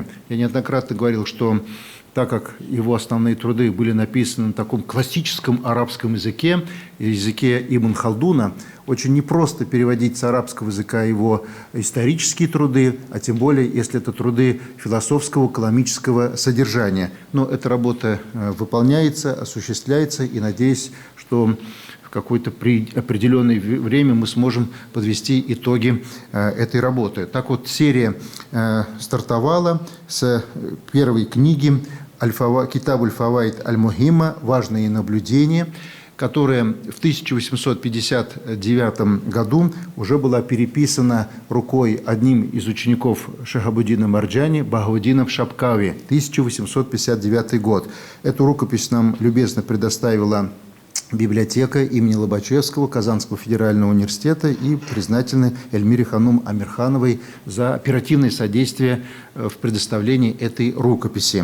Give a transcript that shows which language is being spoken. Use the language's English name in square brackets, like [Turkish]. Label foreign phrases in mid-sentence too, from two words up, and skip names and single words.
[Russian] Я неоднократно говорил, что так как его основные труды были написаны на таком классическом арабском языке, языке Ибн Халдуна, очень непросто переводить с арабского языка его исторические труды, а тем более, если это труды философского, каламического содержания. Но эта работа выполняется, осуществляется, и надеюсь, что в какое-то определенное время мы сможем подвести итоги этой работы. Так вот, серия стартовала с первой книги «Китаб аль-Фаваид аль-Мухимма. Важные наблюдения», которая в 1859 году уже была переписана рукой одним из учеников Шахабуддина Марджани, Бахауддином Шапкави, 1859 год. Эту рукопись нам любезно предоставила библиотека имени Лобачевского Казанского федерального университета и признательны Эльмире Ханум Амирхановой за оперативное содействие в предоставлении этой рукописи.